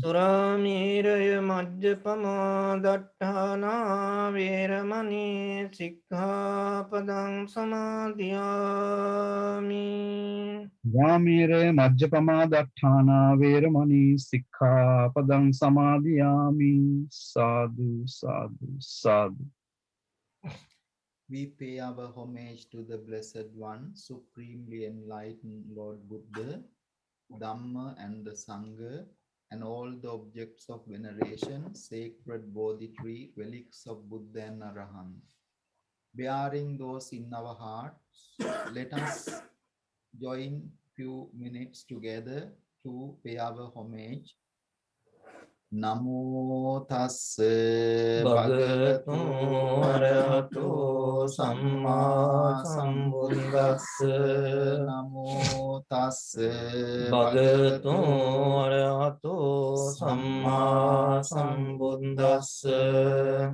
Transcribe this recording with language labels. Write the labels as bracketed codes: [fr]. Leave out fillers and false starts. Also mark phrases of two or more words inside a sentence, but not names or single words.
[pi] Suramēraya majjapamā daṭṭhānā vīramani sikkhapadang samadhiyāmi. Vāmīraya majjapamā daṭṭhānā vīramani sikkhapadang samadhiyāmi. Sadhu, sadhu, sadhu. [en] We pay our homage to the Blessed One, Supremely Enlightened Lord Buddha, Dhamma and the Sangha, and all the objects of veneration, sacred Bodhi tree, relics of Buddha and Arahant. Bearing those in our hearts, let us join few minutes together to pay our homage. [pi] Namo tassa bhagavato arahato samma sambuddhassa. Namo tassa Bhagavato arahato samma sambuddhassa.